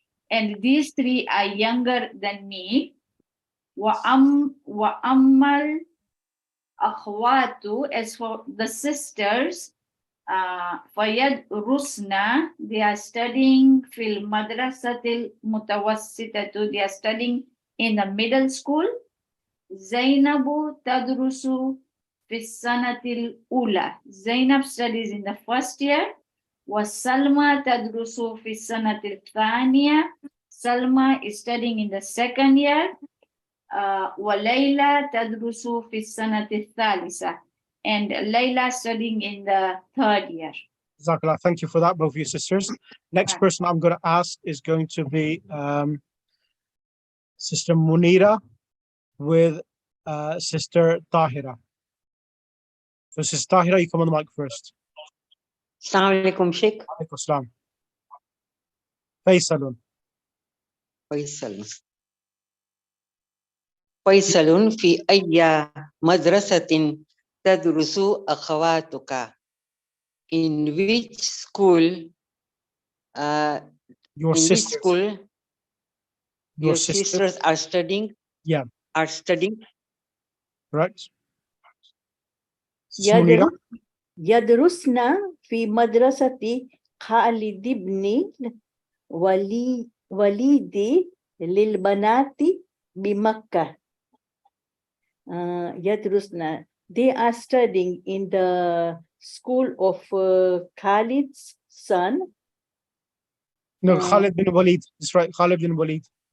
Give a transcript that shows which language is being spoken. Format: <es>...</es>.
<en>And these 3 are younger than me.</en> <ar>وأما الأخوات,</ar> <en>as for the sisters,</en> <ar>فيدرسن,</ar> <en>they are studying</en> <ar>في المدرسة المتوسطة.</ar> <en>They are studying in the middle school.</en> <ar>زينب تدرس في السنة الأولى.</ar> <en>Zainab studies in the first year.</en> <ar>وسلمى تدرس في السنة الثانية.</ar> <en>Salma is studying in the second year.</en> <ar>وليلى تدرس في السنة الثالثة.</ar> <en>And Layla studying in the 3rd year.</en> <ar>Jazakallah.</ar> <en>Thank you for that, both of you sisters. Next person I'm going to ask is going to be Sister Munira with Sister Tahira. So Sister Tahira, you come on the mic first.</en> <ar>السلام عليكم شيخ. عليكم السلام. فيصل. فيصل في أي مدرسة تدرس أخواتك?</ar> <en>In which school Your in which sisters. school Your your sisters. sisters are studying? Yeah. Are studying? Right. Munira.</en> <ar>يدرسن في مدرسة خالد بن وليد للبنات بمكة. يدرسن,</ar> <en>they are studying in the school of Khalid's son. No, Khalid bin Walid. That's right, Khalid bin Walid.</en>